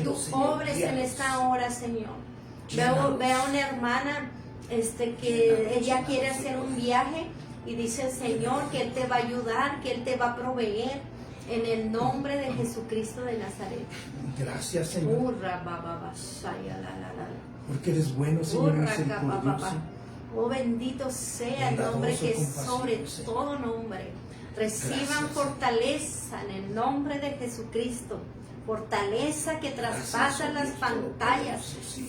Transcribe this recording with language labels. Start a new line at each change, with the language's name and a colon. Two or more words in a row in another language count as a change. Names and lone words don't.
Spanish: tú Señor, obres en guíalos. esta hora, Señor. Llénalos. Veo a una hermana que Llénalos, ella quiere llénalos, hacer un Señor. viaje y dice el Señor que Él te va a ayudar, que Él te va a proveer en el nombre de Jesucristo de Nazaret. Gracias, Señor, Urra, ba, ba, ba, shaya, la, la, la. porque eres bueno, Señor, Urra, ca, pa, pa, misericordioso. pa. Oh, bendito sea el nombre Bondadoso, que es compasivo, sobre Señor. todo nombre. Reciban Gracias, fortaleza en el nombre de Jesucristo. Fortaleza que traspasa Gracias, las Dios pantallas. Todopoderoso, sí.